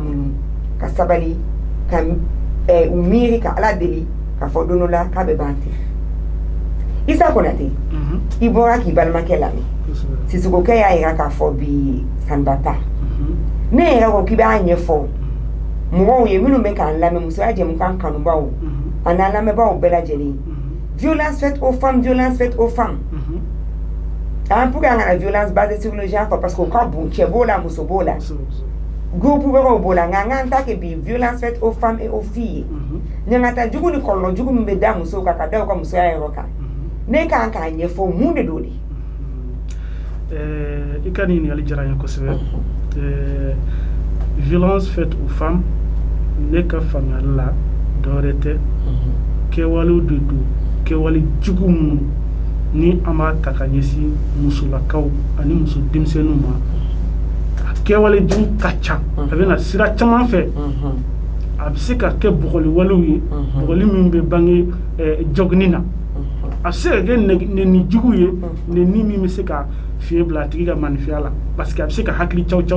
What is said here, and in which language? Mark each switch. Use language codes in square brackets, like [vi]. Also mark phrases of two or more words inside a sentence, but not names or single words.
[bm] munyu ka sabali ka u miiri ka ala deli ka fɔ don dɔ la k'a bɛ ban ten Isa Konate i bɔra k'i balimakɛ lamɛn Sisokokɛ y'a yira k'a fɔ bi sanbata ne yɛrɛ ko k'i b'a ɲɛfɔ mɔgɔw ye minnu bɛ k'an lamɛn musoya jɛmukan kanubaw a n'an lamɛnbaaw bɛɛ lajɛlen [fr] violence faite aux femmes [bm] pour que an kana [fr] violence basée sur le genre parce que [bm] o ka bon cɛ b'o la muso b'o la groupe wɛrɛw b'o la nka an k'an ta kɛ bi [fr] violence faite aux femmes et aux filles [bm] ye ɲangata jugu ni kɔlɔlɔ jugu min bɛ da musow kan ka da u ka musoya yɔrɔ kan ne kan k'a ɲɛfɔ mun de don de i ka nin ɲininkali diyara n ye kosɛbɛ [fr] violence faite aux femmes [bm] ne ka faamuyali la dɔwɛrɛ tɛ kɛwalew de don kɛwale jugu minnu ni an b'a ta ka ɲɛsin musolakaw ani muso denmisɛnninw ma a kɛwale jugu ka ca a bɛ na sira caman fɛ a bɛ se ka kɛ bɔgɔliwalew ye bɔgɔli min bɛ bange jɔgini na a bɛ se ka kɛ nɛni jugu ye nɛni min bɛ se ka fiɲɛ bila a tigi ka maanifinya la [fr] parce que [bm] a bɛ se ka hakili caw